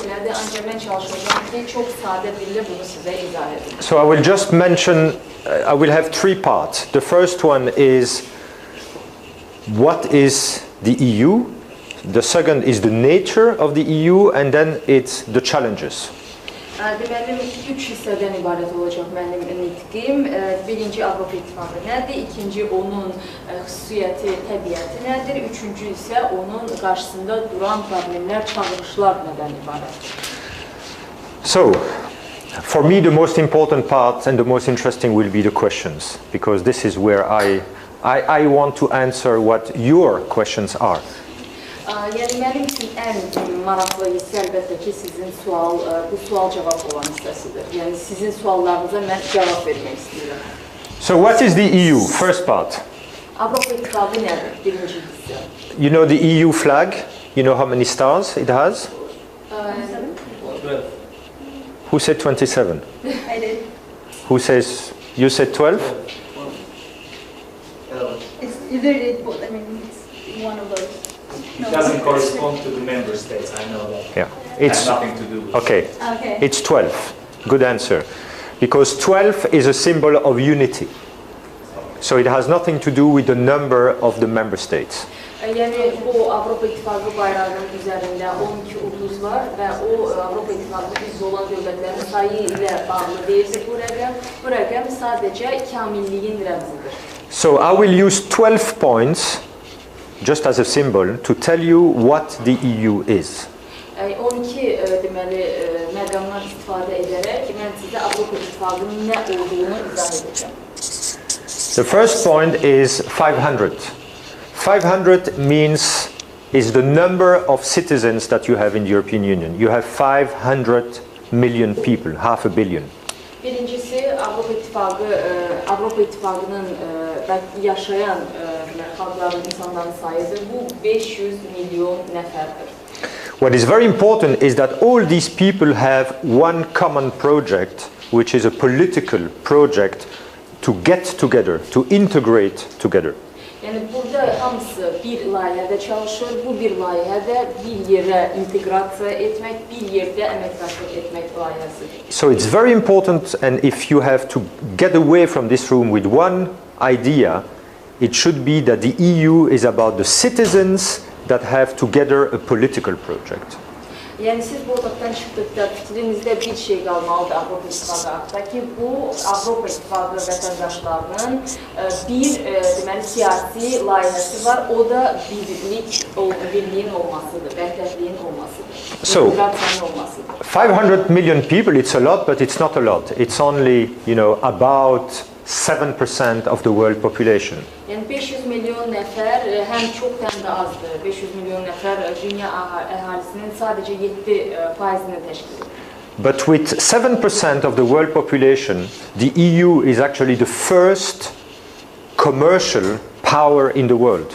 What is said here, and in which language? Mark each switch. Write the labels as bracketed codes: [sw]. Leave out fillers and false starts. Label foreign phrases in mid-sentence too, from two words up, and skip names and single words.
[az] elədi, ancaq mən çalışacağım ki, çox sadə dillə bunu sizə izah edim. [en] So I will just mention, I will have three parts. The first one is what is the EU? The second is the nature of the EU, and then it's the challenges. [az] Deməli, 3 hissədən ibarət olacaq mənim nitqim. Birinci Avropa İttifaqı nədir? İkinci onun xüsusiyyəti, təbiəti nədir? Üçüncü isə onun qarşısında duran problemlər, çağırışlar nədən ibarətdir? [en] So, for me the most important part and the most interesting will be the questions, because this is where I want to answer what your questions are. [az] Yəni mənim üçün ən maraqlı hissə əlbəttə ki, sizin bu sual-cavab olan hissəsidir. Yəni sizin suallarınıza mən cavab vermək istəyirəm. [en] So what is the EU? First part. [az] Avropa İttifaqı nədir? Birinci hissə. [en] You know the EU flag? You know how many stars it has? 12. Who said 27? I did. Who says, you said 12? It's literally, I mean, it's one of those. It doesn't correspond to the member states, I know that. Yeah. It It's has nothing to do with okay. Okay. It's 12. Good answer. Because 12 is a symbol of unity. So it has nothing to do with the number of the member states. [az] Yəni bu Avropa İttifaqı bayrağının üzərində 12 ulduz var və o Avropa İttifaqı üzv olan dövlətlərin sayı ilə bağlı deyilsə bu rəqəm sadəcə kamilliyin rəmzidir. [en] So I will use 12 points just as a symbol to tell you what the EU is. [az] 12 deməli məqamlar istifadə edərək mən sizə Avropa İttifaqının nə olduğunu izah edəcəm. [en] The first point is 500. 500 is the number of citizens that you have in the European Union. You have 500 million people, half a billion. [az] Birincisi Avropa İttifaqının yaşayan xalqların, insanların sayıdır. Bu 500 milyon nəfərdir. [en] What is very important is that all these people have one common project, which is a political project to get together, to integrate together. [az] Yəni burada hamısı bir layihədə çalışır, bu bir layihədə bir yerə inteqrasiya etmək, bir yerdə əməkdaşlıq etmək layihəsidir. [en] So it's very important, and if you have to get away from this room with one idea, it should be that the EU is about the citizens that have together a political project. [az] Yəni siz bu otaqdan çıxdıqda fikrinizdə bir şey qalmalıdır Avropa İttifaqı haqqında ki, bu Avropa İttifaqı vətəndaşlarının bir deməli siyasi layihəsi var, o da birliyin olmasıdır, vəhdətliyin olmasıdır, inteqrasiyanın olmasıdır. [en] 500 million people, it's a lot, but it's not a lot. It's only, about 7% of the world population. [az] Yəni 500 milyon nəfər həm çox həm də azdır. 500 milyon nəfər dünya əhalisinin sadəcə 7%-ni təşkil edir. [en] But with 7% of the world population, the EU is actually the first commercial power in the world.